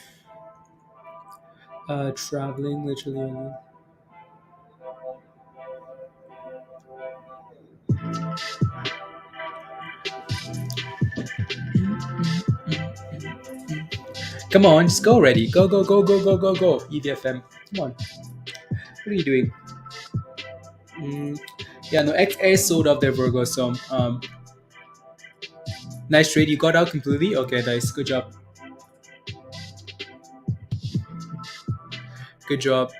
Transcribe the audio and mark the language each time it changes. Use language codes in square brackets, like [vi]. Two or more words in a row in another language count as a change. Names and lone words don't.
[en] Traveling literally. Come on, just go already. Go, go, go, go, go, go, go. EVFM. Come on. What are you doing? Yeah, no, XA sold off their Virgo. So nice trade. You got out completely. Okay, nice. Good job. Good job.